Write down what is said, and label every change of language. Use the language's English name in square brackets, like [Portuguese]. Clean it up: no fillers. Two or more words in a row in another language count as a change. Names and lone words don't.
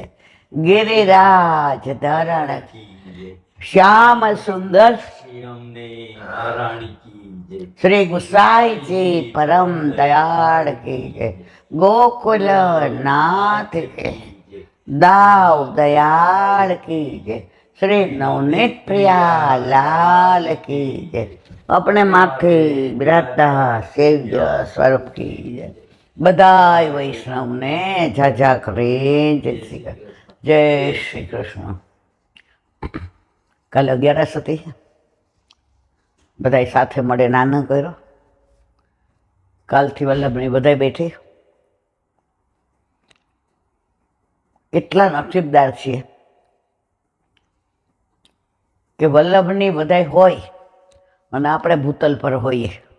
[Hindi] गिरिराज धरण श्याम सुंदर श्री गुसाईंजी परम दयाल की जय. गोकुल नाथ के दाव दयाल की जय. श्री नवनीत प्रिया लाल की जय. अपने माथे बिराजता सेव्य स्वरूप की जय. [Gujarati] બધાઈ વૈષ્ણવ ને ઝાઝા કરે જય શ્રી કૃષ્ણ. કાલે 11 હતી, બધાય સાથે મળે નાનો કર્યો. કાલથી વલ્લભની બધાય બેઠી. એટલા નસીબદાર છીએ કે વલ્લભની બધાય હોય અને આપણે ભૂતલ પર હોઈએ.